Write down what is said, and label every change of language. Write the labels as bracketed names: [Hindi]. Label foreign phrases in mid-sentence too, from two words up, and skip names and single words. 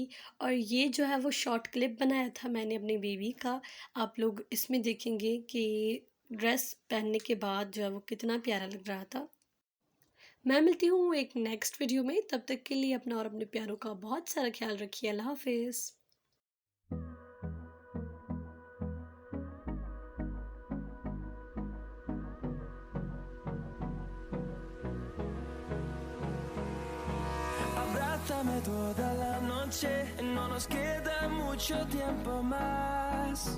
[Hindi] और ये जो है वो [English] short clip [Hindi] बनाया था मैंने अपनी बेबी का। आप लोग इसमें देखेंगे कि ड्रेस पहनने के बाद जो है वो कितना प्यारा लग रहा था। मैं मिलती हूँ एक [English] next video [Hindi] में, तब तक के लिए अपना और अपने प्यारों का बहुत सारा ख्याल रखिए। अल्लाह हाफिज़। [Spanish] Abrázame toda la noche, no nos queda mucho tiempo más.